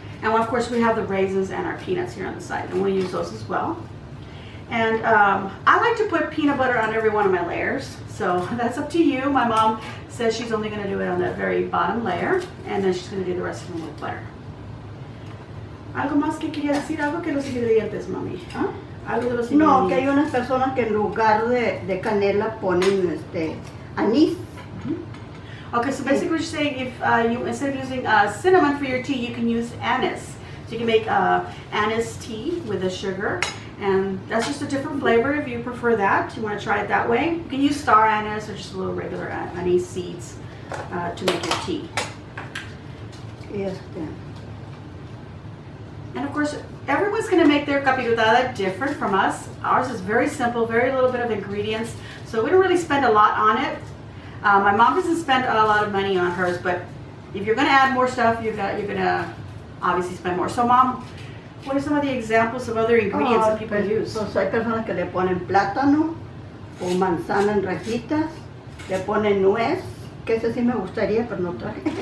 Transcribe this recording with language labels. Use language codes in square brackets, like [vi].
[en] And of course we have the raisins and our peanuts here on the side, and we'll use those as well. And I like to put peanut butter on every one of my layers, so that's up to you. My mom says she's only going to do it on the very bottom layer, and then she's going to do the rest of them with butter. [es] ¿Algo más que quería decir? ¿Algo que los ingredientes, mami? ¿Ah? ¿Algo de los ingredientes? No, que hay unas personas que en lugar de canela ponen anís. [en] Okay, so basically she's saying if you, instead of using cinnamon for your tea, you can use anise. So you can make anise tea with the sugar, and that's just a different flavor if you prefer that. You want to try it that way. You can use star anise or just a little regular anise seeds to make your tea. Yes. And of course, everyone's going to make their capirotada different from us. Ours is very simple, very little bit of ingredients, so we don't really spend a lot on it. My mom doesn't spend a lot of money on hers, but if you're going to add more stuff, you're going to obviously spend more. So Mom, what are some of the examples of other ingredients that people use? [es] Pues hay personas que le ponen plátano o manzana en rajitas, le ponen nuez, que ese sí me gustaría, pero no traje.